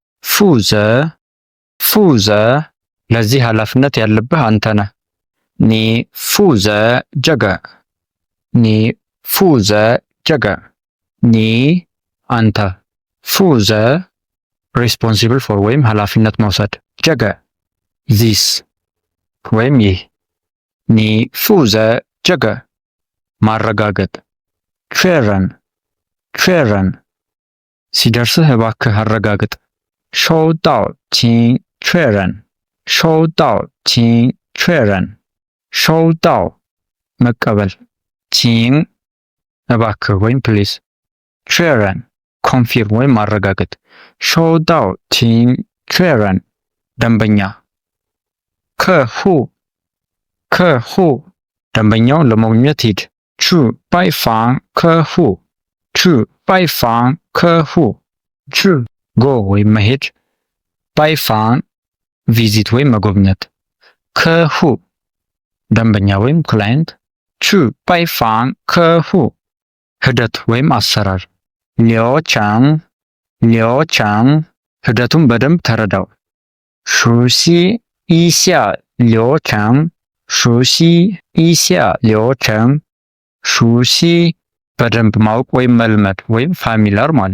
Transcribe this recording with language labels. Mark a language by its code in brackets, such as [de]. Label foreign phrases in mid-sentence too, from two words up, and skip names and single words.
[am] ፉዘ ለዚህ ኃላፊነት ያለብህ አንተ ነህ። [zh] 你负责这个 [am] ኒ አንተ። ፉዘ [en] responsible for [am] ወይም ኃላፊነት መውሰድ። ጀገ ዚስ ወይም ይህ። [zh] 你负责这个 [am] ማረጋገጥ። 确认 ሲደርስህ እባክህ አረጋግጥ። [zh] 收到请确认 [am] 收到 መቀበል። ቺን እባክህ ወይም ፕሊዝ። 确认 ኮንፊርም ወይም ማረጋገጥ። [zh] 收到请确认 [am] ደንበኛ።客户 ደንበኛውን ለመጎብኘት ሂድ። [zh] 去拜访客户去 [am] ጎ ወይም መሄድ። ባይፋን ቪዚት ወይም መጎብኘት። ከሁ ደንበኛ ወይም ክላይንት። [zh] 去拜访客户 [am] ሂደት ወይም አሰራር። ሊዮቻን ሂደቱን በደንብ ተረዳው። [zh] 熟悉一下流程 [am] ሹሲ በደንብ ማወቅ ወይም መልመድ ወይም ፋሚላር ማለት